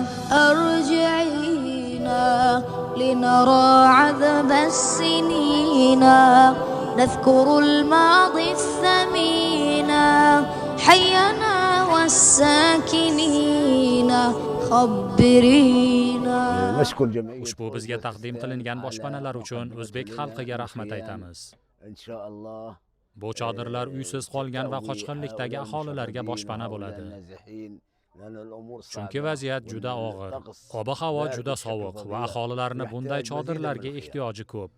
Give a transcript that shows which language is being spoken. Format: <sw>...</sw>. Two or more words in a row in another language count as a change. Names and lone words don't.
<ar>أرجعينا لنرى عذب السنين نذكر الماضي الثمين حينا والساكنين خبرينا.</ar> <uz>Ushbu bizga taqdim qilingan boshpanalar uchun o'zbek xalqiga rahmat aytamiz. Bu chodirlar uysiz qolgan va qochqinlikdagi aholilarga boshpana bo'ladi. Chunki vaziyat juda og'ir. Ob-havo juda sovuq va aholilarning bunday chodirlarga ehtiyoji ko'p.</uz>